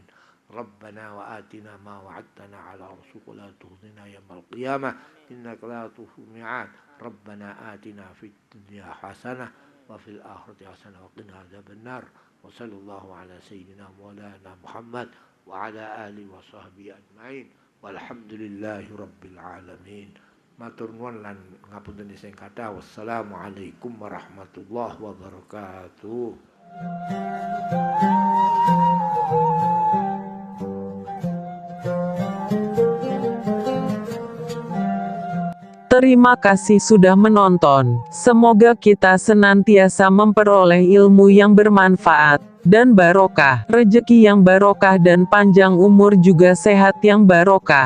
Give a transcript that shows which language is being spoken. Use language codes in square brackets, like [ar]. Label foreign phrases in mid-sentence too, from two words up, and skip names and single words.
[ar] ربنا وآتنا ما وعدتنا على رسولك ولا تخزنا يوم القيامة إنك لا تخلف الميعاد. ربنا آتنا في الدنيا حسنة وفي الآخرة حسنة وقنا عذاب النار. وصلى الله على سيدنا مولانا محمد وعلى آله وصحبه أجمعين والحمد لله رب العالمين. [jv] Matur nuwun lan ngapunten sing kathah. [ar] والسلام عليكم ورحمة الله وبركاته. [id] Terima kasih sudah menonton. Semoga kita senantiasa memperoleh ilmu yang bermanfaat dan barokah, rezeki yang barokah dan panjang umur juga sehat yang barokah.